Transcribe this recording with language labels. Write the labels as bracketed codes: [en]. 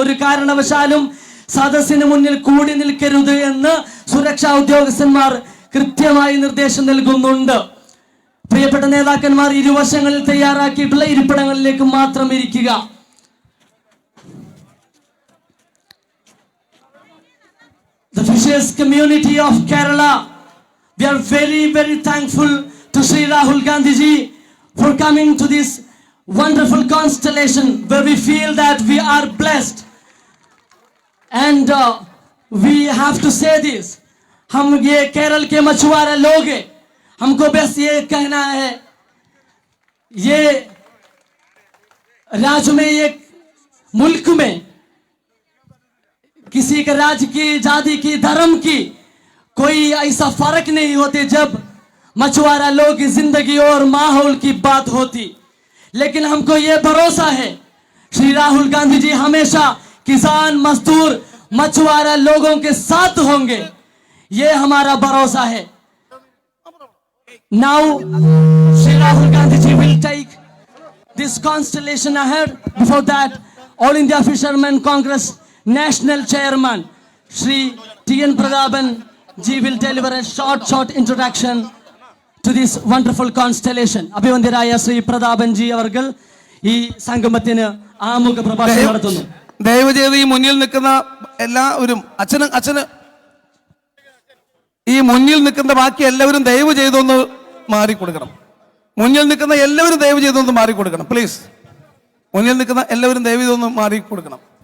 [ml] ഒരു കാരണവശാലും സദസ്സിന് മുന്നിൽ കൂടി നിൽക്കരുത് എന്ന് സുരക്ഷാ ഉദ്യോഗസ്ഥന്മാർ കൃത്യമായി നിർദ്ദേശം നൽകുന്നുണ്ട്. പ്രിയപ്പെട്ട നേതാക്കന്മാർ, ഇരുവശങ്ങളിൽ തയ്യാറാക്കിയിട്ടുള്ള ഇരിപ്പിടങ്ങളിലേക്ക് മാത്രം ഇരിക്കുക. [en] The Fishers community of Kerala, we are very, very thankful to Sri Rahul Gandhi ji for coming to this wonderful constellation where we feel that we are blessed. And we have to say this, [hi] हम ये केरल के मछुआरा लोग हैं, हमको बस ये कहना है, ये राज्य में, ये मुल्क में किसी के राज्य की, जाति की, धर्म की कोई ऐसा फर्क नहीं होते जब मछुआरा लोग की जिंदगी और माहौल की बात होती. लेकिन हमको ये भरोसा है श्री राहुल गांधी जी हमेशा किसान, मजदूर, मछुआरा लोगों के साथ होंगे, ये हमारा भरोसा है. [en] Now Sri Rahul Gandhi ji will take this constellation ahead. Before that, All India Fishermen Congress National Chairman Shri T.N. Pradaban ji will deliver a short introduction to this wonderful constellation. [ml] Abhivandiraya Shri Pradaban ji avargal ee sangamatinu ആമുഖ പ്രഭാഷണം നടത്തുന്നു. ദയവ് ചെയ്ത് ഈ മുന്നിൽ നിൽക്കുന്ന എല്ലാവരും, അച്ഛന് ഈ മുന്നിൽ നിൽക്കുന്ന ബാക്കി എല്ലാവരും ദയവ് ചെയ്തൊന്ന് മാറിക്കൊടുക്കണം. മുന്നിൽ നിൽക്കുന്ന എല്ലാവരും ദയവ് ചെയ്തൊന്ന് മാറിക്കൊടുക്കണം പ്ലീസ്. മുന്നിൽ നിൽക്കുന്ന എല്ലാവരും ദയവ് ചെയ്തൊന്ന് മാറിക്കൊടുക്കണം.